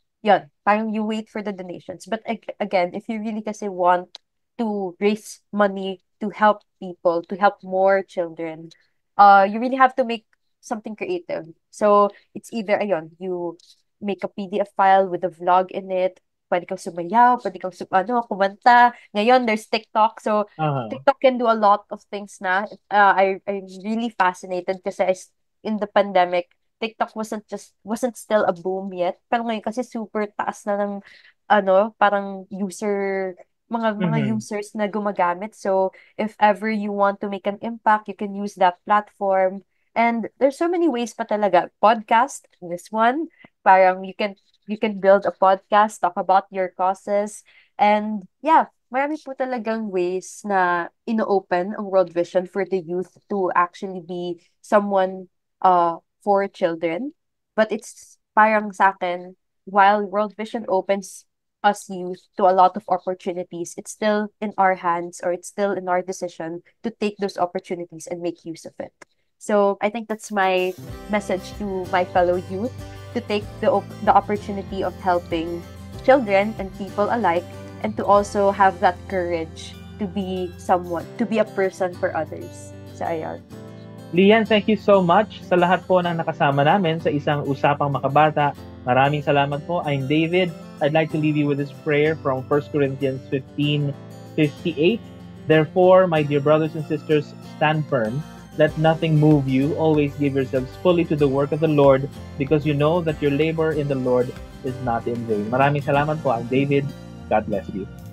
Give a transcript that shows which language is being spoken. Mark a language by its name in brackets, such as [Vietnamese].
[English] Yun, parang you wait for the donations. But again, if you really kasi want to raise money to help people, to help more children, you really have to make something creative. So it's either ayun, you make a PDF file with a vlog in it, [Filipino] pwede kang sumayaw, pwede kang kumanta. [English] Ngayon, there's TikTok. So, Uh-huh. TikTok can do a lot of things na. I'm really fascinated kasi in the pandemic, TikTok wasn't still a boom yet. [Filipino] Pero ngayon kasi super taas na ng parang mga Mm-hmm. users na gumagamit. [English] So if ever you want to make an impact, you can use that platform. And there's so many ways pa talaga. Podcast, this one, parang you can build a podcast, talk about your causes. And yeah, [Filipino] marami po talagang [English] ways na ino-open ang World Vision for the youth to actually be someone for children. But it's parang sa akin, while World Vision opens us youth to a lot of opportunities, it's still in our hands, or it's still in our decision to take those opportunities and make use of it. So I think that's my message to my fellow youth, to take the opportunity of helping children and people alike, and to also have that courage to be someone, to be a person for others. [Filipino] So ayun. Lian, [English] thank you so much [Filipino] sa lahat po ng nakasama namin sa isang Usapang Makabata. Maraming salamat po. [English] I'm David. I'd like to leave you with this prayer from 1 Corinthians 15:58. Therefore, my dear brothers and sisters, stand firm. Let nothing move you. Always give yourselves fully to the work of the Lord, because you know that your labor in the Lord is not in vain. [Filipino] Maraming salamat po. [English] I'm David. God bless you.